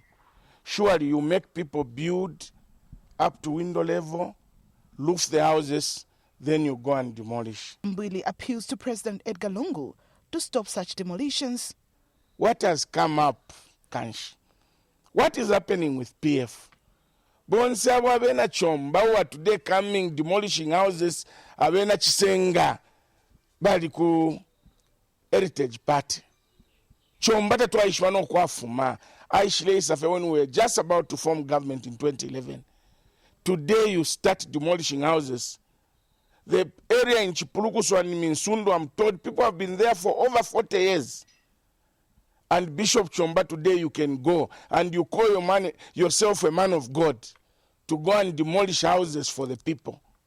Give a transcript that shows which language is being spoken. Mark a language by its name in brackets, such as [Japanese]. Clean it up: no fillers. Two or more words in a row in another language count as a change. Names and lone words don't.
[English] Surely you make people build up to window level, roof the houses, then you go and demolish. Mbili appeals to President Edgar Lungu to stop such demolitions. What has come up, Kanshi? What is happening with PF? [Bemba] Bonse abena chomba [English] who are today coming demolishing houses [Bemba] abena Chisenga bali ku [English] Heritage Party. [Bemba] Chomba tatwaishwa no kwafuma. Aishile isafe [English] when we were just about to form government in 2011. Today you start demolishing houses. The area in Chipulukusu and Minsundu, I'm told people have been there for over 40 years. And Bishop Chomba, today you can go and you call yourself a man of God to go and demolish houses for the people.